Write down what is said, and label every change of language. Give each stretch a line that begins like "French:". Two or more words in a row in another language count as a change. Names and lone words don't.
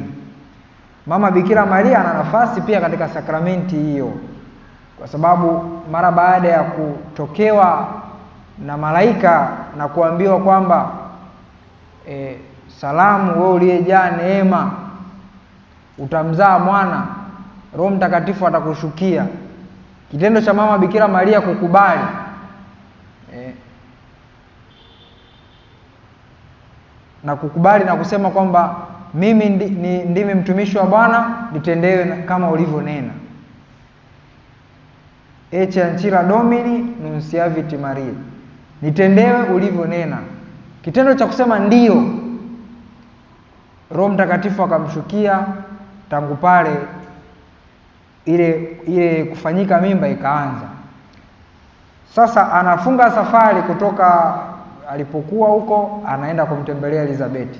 Swahili: Mama Bikira Maria ana nafasi pia katika sakramenti hiyo, kwa sababu mara baada ya kutokewa na malaika na kuambiwa kwamba salamu wewe uliyejaa neema, utamzaa mwana, Roho Mtakatifu atakushukia. Kitendo cha Mama Bikira Maria kukubali na kukubali na kusema kwamba mimi ndimi mtumishi wa Bwana, nitendewe kama ulivyonena.
Latin: Ecce ancilla Domini nunciavit Maria,
Swahili: nitendewe ulivyonena. Kitendo cha kusema ndio, Roho Mtakatifu akamshukia. Tangu pale ile kufanyika mimba ikaanza. Sasa anafunga safari kutoka alipokuwa huko, anaenda kumtembelea Elizabeti.